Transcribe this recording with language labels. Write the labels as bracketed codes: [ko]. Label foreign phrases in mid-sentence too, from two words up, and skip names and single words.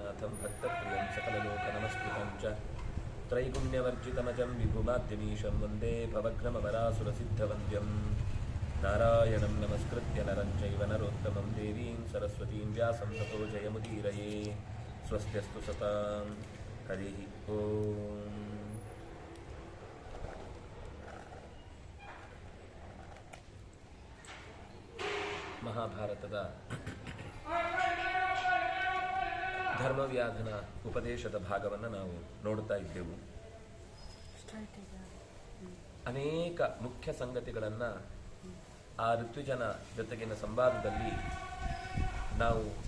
[sa] तीर्थं भक्तप्रियं सकललोकनमस्कृतं च त्रैगुण्यवर्जितमजं विभुमाद्यमीशं वन्दे भवघ्नमवरासुरसिद्धवन्द्यं नारायणं नमस्कृत्य नरं चैव नरोत्तमं देवीं सरस्वतीं व्यासं ततो जयमुदीरये स्वस्त्यस्तु सतां हरिः ओम्। [kn] ಮಹಾಭಾರತದ ಧರ್ಮವ್ಯಾಧನ ಉಪದೇಶದ ಭಾಗವನ್ನು ನಾವು ನೋಡ್ತಾ ಇದ್ದೆವು. ಅನೇಕ ಮುಖ್ಯ ಸಂಗತಿಗಳನ್ನು ಆ ಋತ್ವಿಜನ ಜೊತೆಗಿನ ಸಂವಾದದಲ್ಲಿ ನಾವು